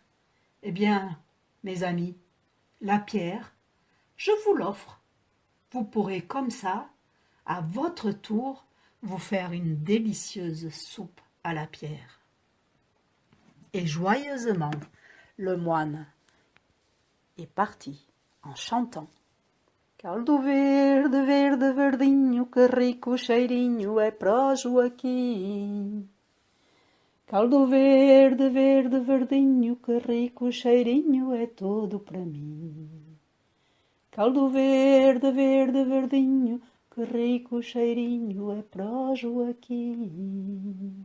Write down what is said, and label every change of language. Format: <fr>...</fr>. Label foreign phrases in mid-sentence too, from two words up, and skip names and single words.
<fr>Eh bien, mes amis, la pierre, je vous l'offre. Vous pourrez comme ça, à votre tour, vous faire une délicieuse soupe à la pierre. Et joyeusement, le moine est parti en chantant.</fr> <pt>Caldo verde, verde, verdinho, que rico cheirinho é pró Joaquim. Caldo verde, verde, verdinho, que rico cheirinho é todo para mim. Caldo verde, verde, verdinho, que rico cheirinho é pró Joaquim.</pt>